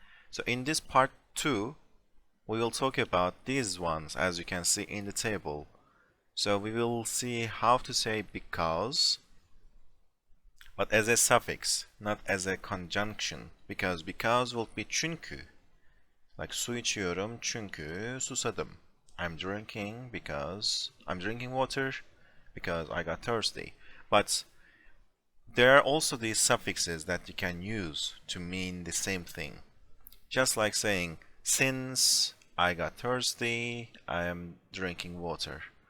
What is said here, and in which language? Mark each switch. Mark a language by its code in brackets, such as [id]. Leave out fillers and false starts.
[en] So in this part 2, we will talk about these ones, as you can see in the table. So we will see how to say because, but as a suffix, not as a conjunction, because will be çünkü. [tr] Like su içiyorum çünkü susadım. [en] I'm drinking water because I got thirsty. But there are also these suffixes that you can use to mean the same thing. Just like saying, since I got thirsty, I am drinking water.